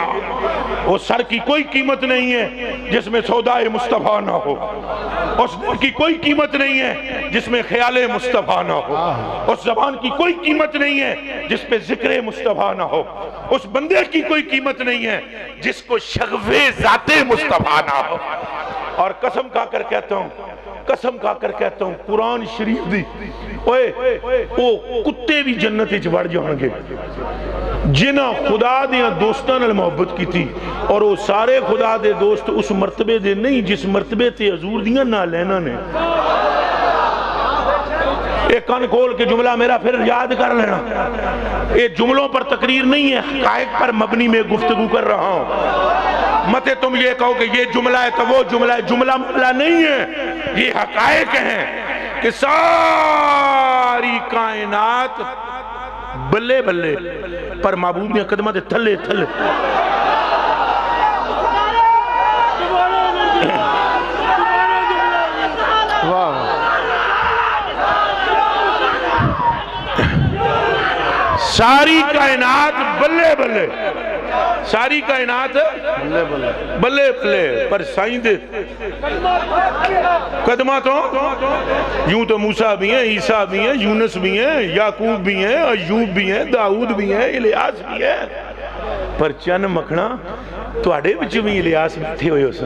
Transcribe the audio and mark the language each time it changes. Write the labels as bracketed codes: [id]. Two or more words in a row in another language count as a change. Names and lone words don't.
[ur] وہ سر کی کوئی قیمت نہیں ہے جس میں سودائے مصطفیٰ نہ ہو، اس دل کی کوئی قیمت نہیں ہے جس میں خیال مصطفیٰ نہ ہو، اس زبان کی کوئی قیمت نہیں ہے جس پہ ذکر مصطفیٰ نہ ہو، اس بندے کی کوئی قیمت نہیں ہے جس کو شغف ذات مصطفیٰ نہ ہو. اور قسم کھا کر کہتا ہوں، قسم کھا کر کہتا ہوں [pa] قرآن شریف دی وہ کتے بھی جنت وچ وڑ جان گے جنہاں خدا دیاں دوستاں نال محبت کی تھی. اور وہ سارے خدا دے دوست اس مرتبے دے نہیں جس مرتبے تے حضور دیاں نالیناں نے. [ur] ایک کان کھول کے جملہ میرا پھر یاد کر لینا، یہ جملوں پر تقریر نہیں ہے، حقائق پر مبنی میں گفتگو کر رہا ہوں. مت تم یہ کہو کہ یہ جملہ ہے تو وہ جملہ ہے، جملہ مملہ نہیں ہے، یہ حقائق ہیں کہ [pa] ساری کائنات بلے بلے پر معبود نے قدمہ دے تھلے تھلے. ساری کائنات بلے بلے، ساری کائنات بلے بلے پر سائیں دے قدمہ [ur] تو یوں تو موسیٰ بھی ہیں، عیسیٰ بھی ہیں، یونس بھی ہیں، یعقوب بھی ہیں، ایوب بھی ہیں، داؤد بھی ہیں، الیاس بھی ہیں. [pa] پر چن مکھنا تو اڑے بچ بھی الیاس بیٹھے ہوئے سن.